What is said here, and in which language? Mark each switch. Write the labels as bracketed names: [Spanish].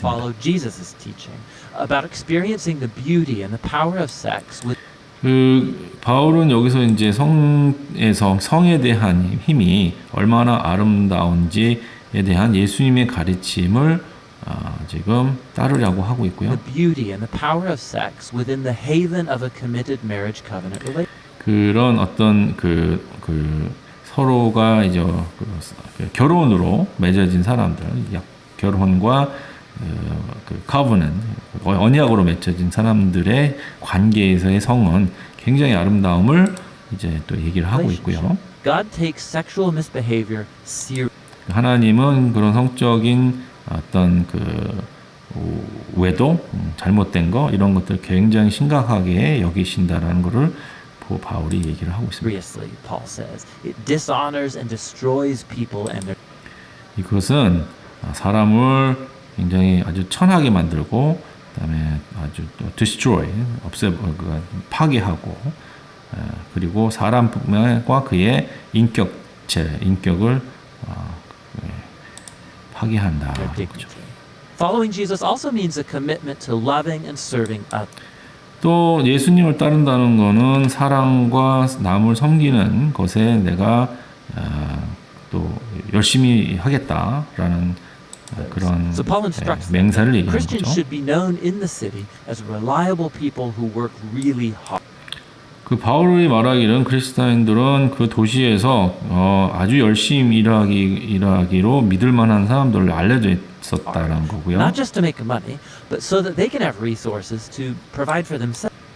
[English] follow Jesus' teaching about experiencing the beauty and the power of sex with [Korean] 그 바울은 여기서 이제 성에 대한 힘이 얼마나 아름다운지에 대한 예수님의 가르침을 지금 따르려고 하고 있고요. [English] the beauty and the power of sex within the haven of a committed marriage covenant relationship. [Korean] 그런 어떤 그 서로가 이제 그 결혼으로 맺어진 사람들, 결혼과 그 covenant, 언약으로 맺어진 사람들의 관계에서의 성은 굉장히 아름다움을 이제 또 얘기를 하고 있고요. [English] God takes sexual misbehavior seriously. [Korean] 하나님은 그런 성적인 어떤 그 외도, 잘못된 거 이런 것들 굉장히 심각하게 여기신다라는 것을 바울이 얘기를 하고 있습니다. [English] Paul says it dishonors and destroys people and their. [Korean] 이것은 사람을 굉장히 아주 천하게 만들고 그다음에 아주 또 destroy, 파괴하고 그리고 사람과 그의 인격을 파괴한다. [English] their dignity. Following Jesus also means a commitment to loving and serving others. [Korean] 또 예수님을 따른다는 것은 사랑과 남을 섬기는 것에 내가 또 열심히 하겠다라는 그런 [English] So Paul instructs them [Korean] 맹세를 얘기하는 [English] Christians [Korean] 거죠. [English] should be known in the city as reliable people who work really hard. [Korean] 그 바울이 말하기는 그리스도인들은 그 도시에서 아주 열심히 일하기로 믿을 만한 사람들로 알려져 있었다라는 거고요. [English] Not just to make money, but so that they can have resources to provide for themselves.